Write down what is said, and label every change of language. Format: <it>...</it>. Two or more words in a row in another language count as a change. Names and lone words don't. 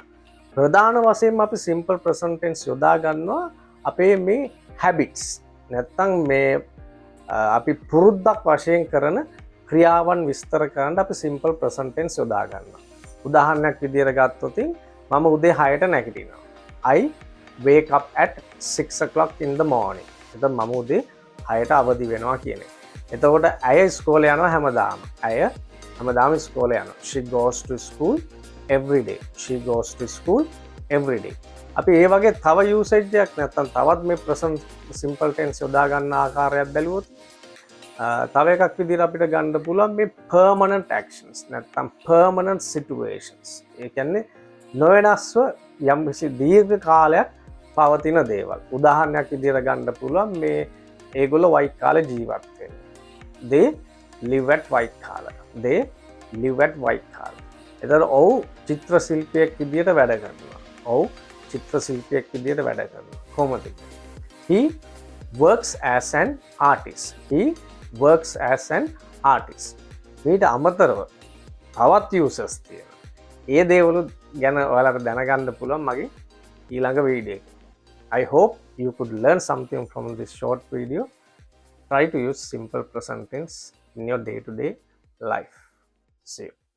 <si>ප්‍රධාන වශයෙන්ම අපි</si> <en>simple present tense</en> <si>යොදා ගන්නවා අපේ මේ හැබිට්ස්. නැත්නම් මේ අපි පුරුද්දක් වශයෙන් කරන ක්‍රියාවන් විස්තර කරන්න අපි</si> <en>simple present tense</en> <si>යොදා ගන්නවා. උදාහරණයක් විදිහට ගත්තොත් මම උදේ 6ට නැගිටිනවා.</si> <en>I wake up at 6 o'clock in the morning.</en> <si>එතකොට මම උදේ 6ට අවදි වෙනවා කියන එක. එතකොට ඇය ඉස්කෝලේ යනවා හැමදාම. ඇය හැමදාම ඉස්කෝලේ යනවා.</si> <en>She goes to school every day. She goes to school every day.</en> <si>අපි ඒ වගේ තව යූසේජ් එකක් නැත්නම් තවත් මේ</si> <en>present simple tense</en> <si>යොදා ගන්න ආකාරයක් බැලුවොත් තව එකක් විදිහට අපිට ගන්න පුළුවන් මේ</si> <en>permanent actions</en> <si>නැත්නම්</si> <en>permanent situations.</en> <si>ඒ කියන්නේ නොවෙනස්ව යම්කිසි දීර්ඝ කාලයක් පවතින දේවල්. උදාහරණයක් විදිහට ගන්න පුළුවන් මේ ඒගොල්ලෝ වයිට් කාලේ ජීවත් වෙන්නේ.</si> <en>They live at white collar. They live at white collar.</en> <si>එතකොට ඔව් චිත්‍ර ශිල්පියෙක් විදිහට වැඩ කරනවා. ඔව් චිත්‍ර ශිල්පියෙක් විදිහට වැඩ කරනවා. කොහොමද?</si> <en>He works as an artist. He works as an artist.</en> <si>මේට අමතරව තවත් users තියෙනවා. ඒ දේවලු ගැන ඔයාලට දැනගන්න පුළුවන් මගේ ඊළඟ වීඩියෝ එකේ.</si> <en>I hope you could learn something from this short video. Try to use simple present tense in your day-to-day life. See you.</en>